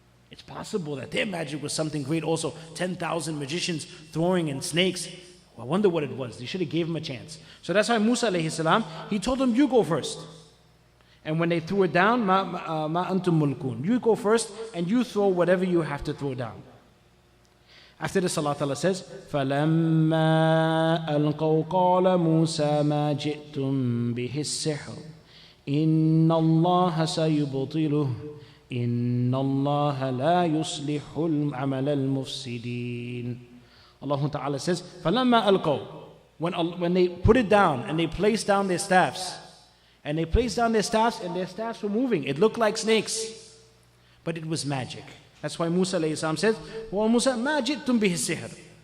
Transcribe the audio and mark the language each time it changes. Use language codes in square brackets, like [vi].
[en] It's possible that their magic was something great also. 10,000 magicians throwing in snakes. I wonder what it was. They should have gave him a chance. So that's why Musa alayhi salam, he told them, you go first. And when they threw it down, [ar] ma antum mulkun. [en] You go first and you throw whatever you have to throw down. [ar] After this, [en] Allah Ta'ala says, [ar] فَلَمَّا أَلْقَوْا قَالَ مُوسَى مَا جِئْتُمْ بِهِ السِّحْرُ إِنَّ اللَّهَ سَيُبْطِلُهُ إِنَّ اللَّهَ لَا يُصْلِحُ الْعَمَلَ الْمُفْسِدِينَ. [en] Allah Ta'ala says, [ar] فَلَمَّا أَلْقَوْا, [en] when they put it down and they placed down their staffs, and their staffs were moving. It looked like snakes, but it was magic. That's why Musa alayhi salam says, well, Musa, [ar] ma jittum bihi sihr.